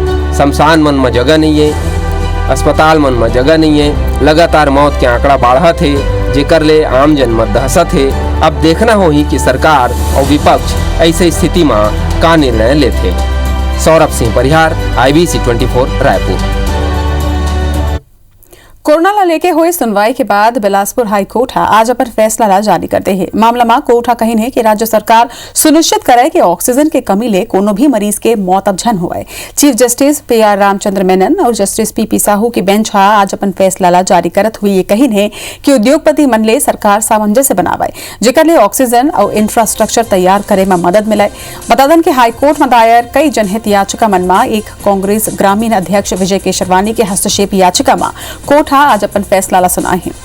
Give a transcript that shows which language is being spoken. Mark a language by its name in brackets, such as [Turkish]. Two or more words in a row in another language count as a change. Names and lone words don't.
[Chhattisgarhi] शमशान मन में जगह नहीं है, अस्पताल मन में जगह नहीं है, लगातार मौत के आंकड़ा बढ़त है, जेकर ले आम जन में दहशत है। अब देखना हो ही कि सरकार और विपक्ष ऐसे स्थिति में का निर्णय लेते। सौरभ सिंह परिहार, IBC 24 रायपुर। कोरोना ला लेके हुए सुनवाई के बाद बिलासपुर हाई कोर्ट आज अपन फैसला ला जारी करते हैं। मामला में कोर्ट कहिन है कि राज्य सरकार सुनिश्चित करे कि ऑक्सीजन के कमी ले कोनो भी मरीज के मौत अब झन हुए। [English] Chief Justice [Chhattisgarhi] PR रामचंद्र मेनन और जस्टिस PP साहू की बेंच आज अपन फैसला ला जारी करत हुई ये कहिन है कि उद्योगपति मन ले सरकार सामंजस्य बनावे, जेकर ले ऑक्सीजन और इंफ्रास्ट्रक्चर तैयार करे में मदद मिले। बता दें कि हाईकोर्ट में दायर कई जनहित याचिका मन में एक कांग्रेस ग्रामीण अध्यक्ष विजय केशरवानी के हस्तक्षेप याचिका में कोर्ट आज अपन फैसला ला सुनाए हैं।